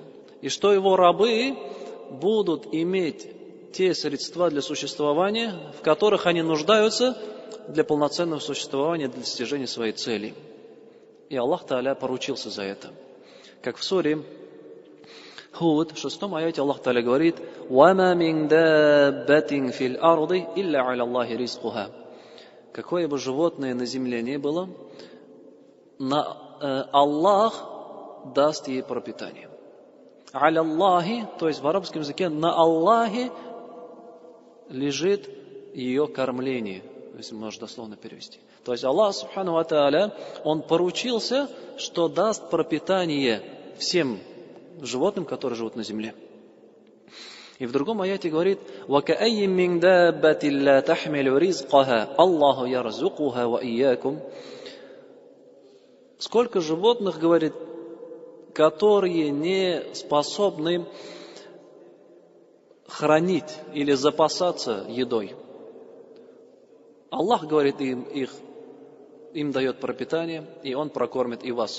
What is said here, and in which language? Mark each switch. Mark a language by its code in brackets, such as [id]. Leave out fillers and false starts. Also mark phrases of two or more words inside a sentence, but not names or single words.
[ru] И что Его рабы будут иметь те средства для существования, в которых они нуждаются для полноценного существования, для достижения своей цели. И Аллах Тааля поручился за это. Как в суре Худ, в 6 аяте Аллах Тааля говорит: [ar] «وما من دابة في الأرض إلا على الله رزقها». [ru] Какое бы животное на земле не было, Аллах даст ей пропитание. [ar] على الله, [ru] то есть в арабском языке на Аллахе лежит ее кормление, если можно дословно перевести. То есть Аллах Субхану ва Тааля, Он поручился, что даст пропитание всем животным, которые живут на земле. И в другом аяте говорит: [ar] «وكأين من دابة لا تحمل رزقها الله يرزقها وإياكم». [ru] Сколько животных, говорит, которые не способны хранить или запасаться едой. Аллах, говорит, им дает пропитание, и Он прокормит и вас.